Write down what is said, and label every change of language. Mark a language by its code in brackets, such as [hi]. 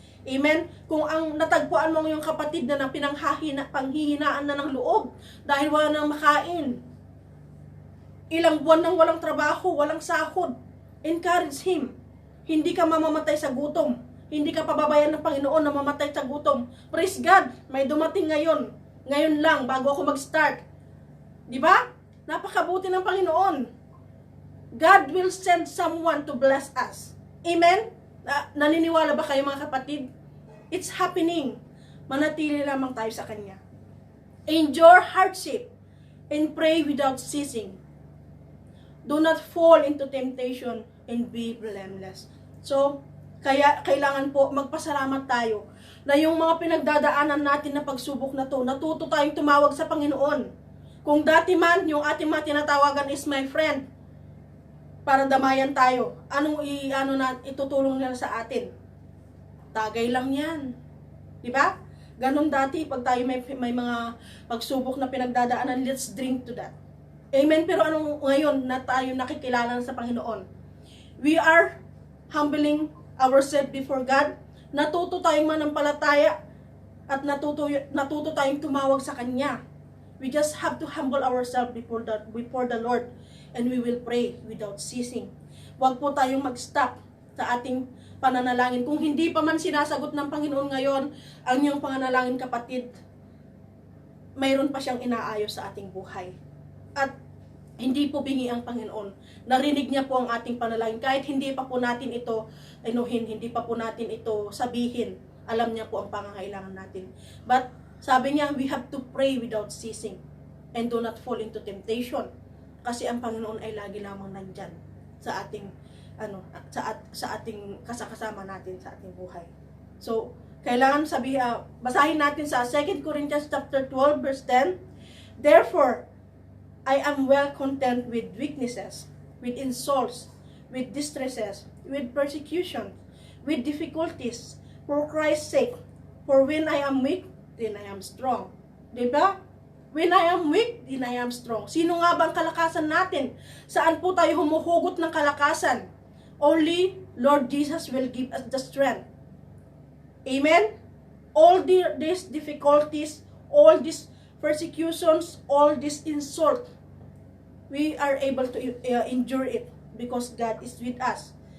[tl] Amen? Kung ang natagpuan mo yung kapatid na panghihinaan na ng loob dahil wala nang makain, ilang buwan nang walang trabaho, walang sahod, [en] encourage him. [tl] Hindi ka mamamatay sa gutom. Hindi ka pababayan ng Panginoon na mamatay sa gutom. [en] Praise God, [tl] may dumating ngayon. Ngayon lang, bago ako mag-start. Di ba? Napakabuti ng Panginoon. [en] God will send someone to bless us. Amen? [tl] Naniniwala ba kayo mga kapatid? [en] It's happening. [tl] Manatili lamang tayo sa Kanya. [en] Endure hardship and pray without ceasing. Do not fall into temptation and be blameless. [tl] So, kaya kailangan po magpasalamat tayo na yung mga pinagdadaanan natin na pagsubok na to, natuto tayong tumawag sa Panginoon. Kung dati man, yung ating mga tinatawagan [en] is my friend, [tl] para damayan tayo, anong itutulong nila sa atin? Tagay lang yan. Diba? Ganon dati, pag tayo may mga pagsubok na pinagdadaanan, [en] let's drink to that. [tl] Amen? Pero anong ngayon na tayo nakikilala sa Panginoon? [en] We are humbling ourselves before God. [tl] Natuto tayong manampalataya at natuto tayong tumawag sa Kanya. [en] We just have to humble ourselves before the Lord and we will pray without ceasing. [tl] Huwag po tayong mag-stop sa ating pananalangin. Kung hindi pa man sinasagot ng Panginoon ngayon ang iyong pananalangin, kapatid, mayroon pa siyang inaayos sa ating buhay. At hindi po bingi ang Panginoon. Narinig niya po ang ating panalangin. Kahit hindi pa po natin ito hindi pa po natin ito sabihin, alam niya po ang pangangailangan natin. [en] But [tl] sabi niya, [en] we have to pray without ceasing and do not fall into temptation. [tl] Kasi ang Panginoon ay lagi lamang nandyan sa ating sa ating kasama natin sa ating buhay. So, kailangan basahin natin sa 2 Corinthians chapter 12 verse 10. Therefore, [en] I am well content with weaknesses, with insults, with distresses, with persecution, with difficulties, for Christ's sake. For when I am weak, then I am strong. Diba? When I am weak, then I am strong. [tl] Sino nga ba ang kalakasan natin? Saan po tayo humuhugot ng kalakasan? [en] Only Lord Jesus will give us the strength. Amen? All these difficulties, all these persecutions, all this insult, we are able to endure it because God is with us.